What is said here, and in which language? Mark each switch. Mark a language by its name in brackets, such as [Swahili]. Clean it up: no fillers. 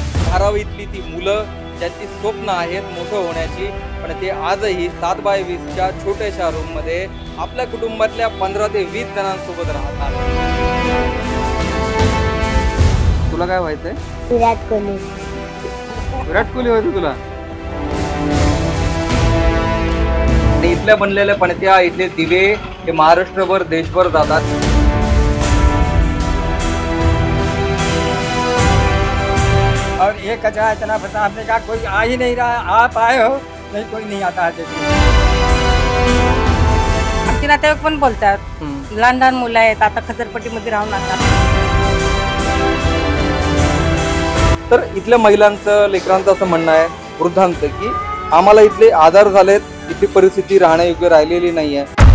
[Marathi] धारावीतली ती मुलं ज्यांची स्वप्न आहेत मोठं होण्याची, पण ते आजही 7x20च्या छोट्याशा रूम मध्ये आपल्या कुटुंबातल्या 15 ते 20 जणांसोबत राहतात। तुला काय व्हायचंय? विराट कोहली। विराट कोहली व्हायचं तुला? आणि इथल्या बनलेल्या पणत्या, इथले दिवे हे महाराष्ट्रभर देशभर जातात। [Hindi] और ये कचरा इतना फंसा आपने कहा कोई आ ही नहीं रहा, आप आए हो नहीं, कोई नहीं आता है। [Marathi] आमचे नातेवाईक पण बोलतात, लहान लहान मुलं आहेत आता खचरपट्टीमध्ये राहून असतात। तर इथल्या महिलांचं, लेकरांचं असं म्हणणं आहे, वृद्धांचं, की आम्हाला इथले आधार झालेत, इथली परिस्थिती राहण्यायोग्य राहिलेली नाहीये।